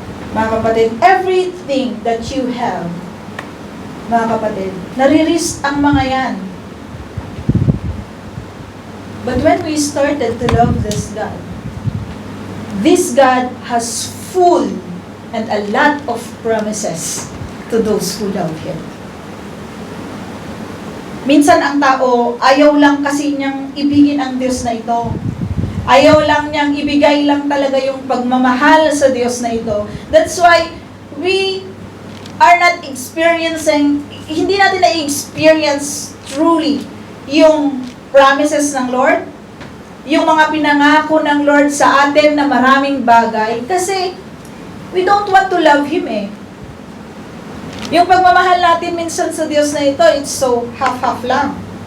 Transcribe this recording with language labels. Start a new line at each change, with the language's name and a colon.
Filipino: Mga kapatid, everything that you have, mga kapatid, nare-risk ang mga yan.
English: But when we started to love this God has full and a lot of promises to those who love Him.
Filipino: Minsan ang tao, ayaw lang kasi niyang ibigin ang Diyos na ito. Ayaw lang niyang ibigay lang talaga yung pagmamahal sa Diyos na ito. That's why we are not experiencing, hindi natin na-experience truly yung promises ng Lord, yung mga pinangako ng Lord sa atin na maraming bagay, kasi we don't want to love Him Yung pagmamahal natin minsan sa Diyos na ito, it's so half-half lang.